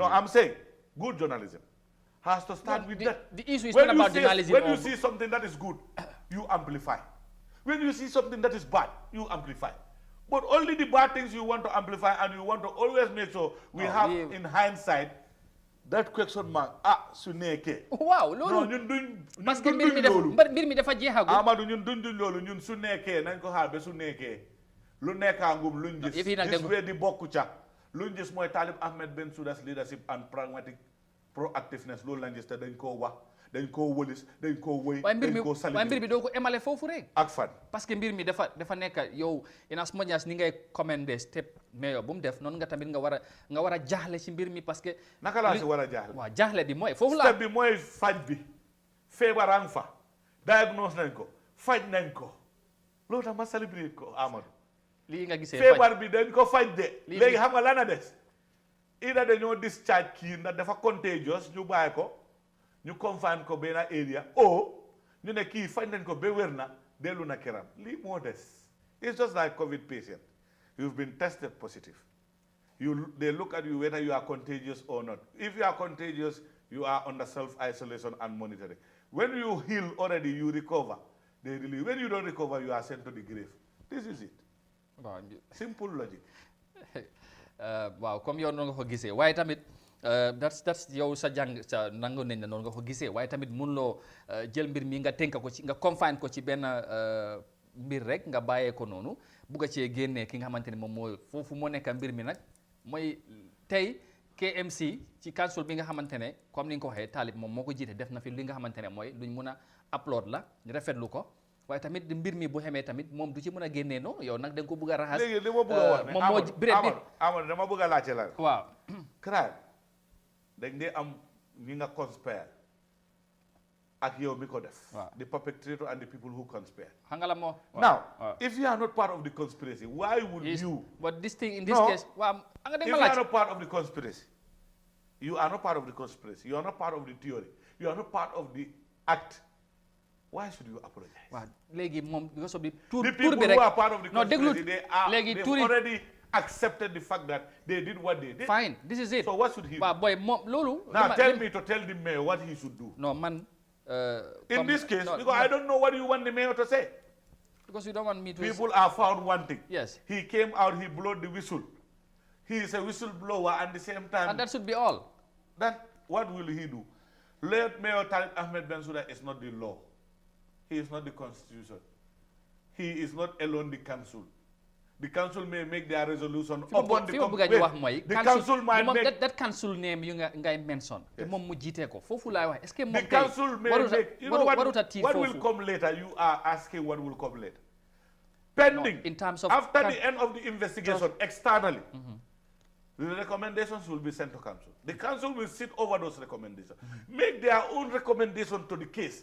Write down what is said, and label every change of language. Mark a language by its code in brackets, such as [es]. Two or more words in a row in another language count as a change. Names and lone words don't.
[en] No, I'm saying good journalism has to start with that. The issue is not about journalism. When you see something that is good, you amplify. When you see something that is bad, you amplify. But only the bad things you want to amplify, and you want to always make sure we have in hindsight that question mark [wo] su nekkee. Waaw loolu. non ñun parce que mbir mi dafa jeexagul. Amadou ñun duñ loolu ñun su nekkee nañ ko xaar ba su nekkee lu nekkaangum luñ gis. gis wee di bokku ca luñ gis mooy Talib Ahmed Bensouda's [en] leadership and pragmatic proactiveness [wo] loolu lañ gis te dañ koo wax. dañ koo wëlis dañ koo wëy dañ koo sali waaye mbir mi doo ko émale foofu rek ak fan parce que mbir mi dafa nekk yow [en] in as much as [wo] ni ngay commandé step mais yow bu mu def noonu nga tamit nga war a jaaxle ci mbir mi parce que naka laa si war a jaaxle waaw jaaxle bi mooy foofu la step bi mooy faj bi feebarang fa diagnose nañ ko faj nañ ko loolu tax ma celebrate ko Amadou lii nga gisee feebar bi dañ ko faj de léegi xam nga lan a des ida dañoo discharge kii ndax dafa contagious ñu bàyyi ko ñu confine ko benn area ñu ne kii faj nañ ko ba wér na dellu na këram lii moo des [en] it's just like COVID patient you've been tested positive they look at you whether you are contagious or not if you are contagious you are under self-isolation and monitoring when you heal already you recover they release when you don't recover you are sent to the grave This is it. [wo] waaw [en] Simple logic. [wo] waaw comme yow noonu nga ko gisee waaye tamit that's yow sa jàng sa nangu nañ la noonu nga ko gisee waaye tamit mënuloo jël mbir mi nga tënk ko ci nga confine ko ci benn mbir rek nga bàyyee ko noonu bugg a cee génnee ki nga xamante ne moom moo foofu moo nekk mbir mi nag mooy tey KMC ci council bi nga xamante ne comme ni nga ko waxee Talib moom moo ko jiite def na fi li nga xamante ne mooy luñ mun a upload la ñu rafetlu ko waaye tamit mbir mi bu xamee tamit moom du ci mën a génnee noonu yow nag da nga ko bëgg a raxas. léegi li ma bëgg a wax ne moom moo Amadou dama bëgg a laajte la. waaw. crime dañ dee am ñi nga conspire ak yow mi ko def. waaw [en] the perpetrator and the people who conspire. [wo] xam nga la moo. [en] now if you are not part of the conspiracy why would you. but this thing in this case. waaw if you are not part of the conspiracy you are not part of the conspiracy you are not part of the theory you are not part of the act. Why should you apologize? [wo] waaw léegi moom [en] because of the tour the people who are part of the conspiracy they've already accepted the fact that they did what they did. Fine, this is it. So what should he do? [wo] waaw boy moom loolu. [en] Now tell me to tell the mayor what he should do. No man. In this case, because I don't know what you want the mayor to say. Because you don't want me to. People are found wanting. Yes. He came out, he blew the whistle. He is a whistleblower at the same time. And that should be all. Then what will he do? Let Mayor Talib Ahmed Bensouda is not the law. He is not the constitution. He is not alone the council. The council may make their resolution upon the council might make that council name you ngay mention. [wo] The moom mu jiite ko foofu laay wax. [fr] Est-ce que moom [en] the council may make. You know what will come later? You are asking what will come later. Pending. No, in terms of after the end of the investigation externally, the recommendations will be sent to council. The council will sit over those recommendations, make their own recommendation to the case.